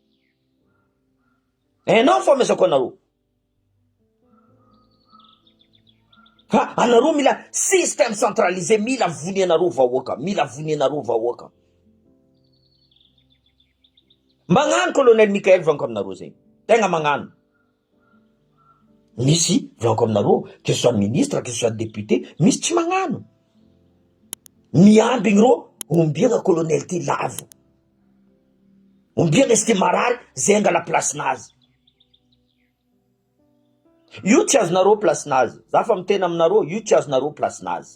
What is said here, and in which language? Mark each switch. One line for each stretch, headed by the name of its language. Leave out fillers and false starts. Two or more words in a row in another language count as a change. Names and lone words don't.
Malagasy: Hainao fo amesako anareo. Anareo mila
French: système centralisé,
Malagasy: mila vonianareo vahoaka. Magnano colonel Mikael volaniko aminareo zegny. Tegna magnano. Misy volaniko aminareo,
French: que ce soit ministre, que ce soit député,
Malagasy: misy tsy magnano. Miambigny reo, ombiagna colonel ty lavo. Ombiagna izy ty marary, zay angala place-nazy. Io tsy azonareo place-nazy. Za fa mitena aminareo, io tsy azonareo place-nazy.